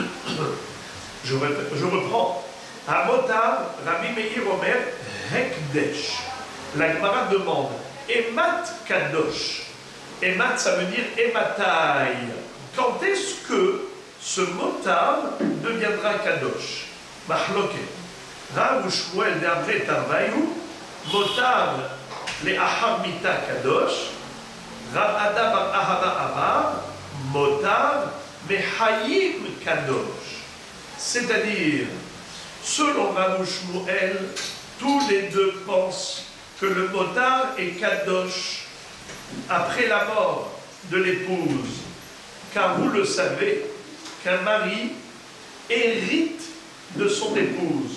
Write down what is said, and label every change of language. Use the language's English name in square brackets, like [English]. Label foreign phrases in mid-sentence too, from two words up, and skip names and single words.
[French] Je reprends. [Hebrew] המותר, רבי מאיר אומר, הקדש. [French] La Gemara demande [Hebrew] אימת קדוש. [French] Emat, ça veut dire Ematai. Quand est-ce que ce motar deviendra Kadosh? Mahloket. [Hebrew] רב שמואל דאמרי תרוייהו, מותר לאחר מיתה קדוש, רב אדא בר אהבה אמר, מותר מחיים קדוש. [French] C'est-à-dire, selon Rav Shmuel, tous les deux pensent que le motar est Kadosh après la mort de l'épouse. Car vous le savez, qu'un mari hérite de son épouse.